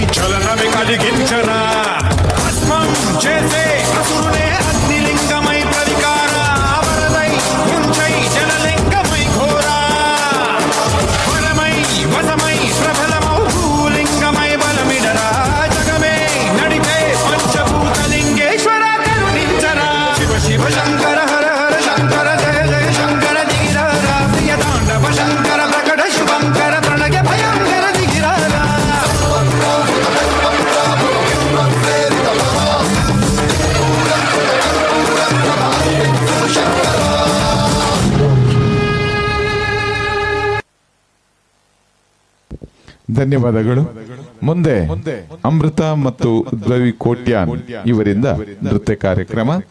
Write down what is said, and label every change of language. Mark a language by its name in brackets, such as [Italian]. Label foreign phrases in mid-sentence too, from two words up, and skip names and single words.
[Telugu] చలనమే కలిగించరా భస్మం చేసే అసురునే అగ్నిలింగమై ప్రవికార వరదై ముంచై జలలింగమై ఘోరా వరమై వసమై ప్రబలమౌ భూలింగమై బలమిడరా జగమే నడిపే పంచభూతలింగేశ్వర కరుణించరా శివ శివ శంకర హర హర శంకర జయ జయ శంకర దిగిరారా ప్రియ తాండవ శంకర ప్రకట శుభంకర ప్రణయ భయంకర దిగిరారా [Kannada] ಧನ್ಯವಾದಗಳು. ಮುಂದೆ ಅಮೃತ ಮತ್ತು ದ್ರವಿ ಕೋಟ್ಯಾನ್ ಇವರಿಂದ ನೃತ್ಯ ಕಾರ್ಯಕ್ರಮ.